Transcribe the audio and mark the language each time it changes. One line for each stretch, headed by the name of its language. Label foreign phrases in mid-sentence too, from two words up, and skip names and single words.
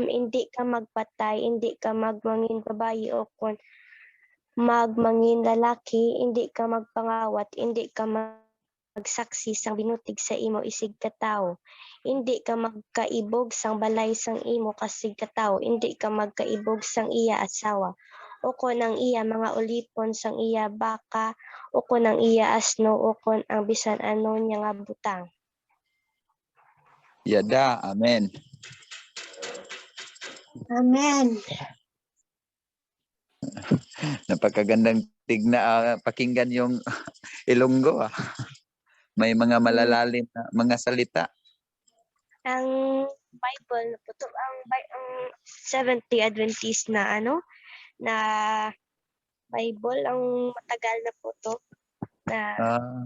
Hiligaynon: Hindi ka magpatay, hindi ka magmangin babayi o kon magmangin lalaki, hindi ka magpangawat, hindi ka magsaksi sang binutig sa imo isig katawo, hindi ka magkaibog sang balay sang imo kasig katawo, hindi ka magkaibog sang iya asawa, ukon ang iya mga ulipon sang iya baka, ukon ang iya asno, ukon ang bisan ano niya nga butang. Yada. Amen. Amen.
Filipino: Napakagandang pakinggan yung Ilonggo. May mga malalalim na mga salita. Ang Bible na po to, ang 70 Adventist na na Bible ang matagal na po to na sobrang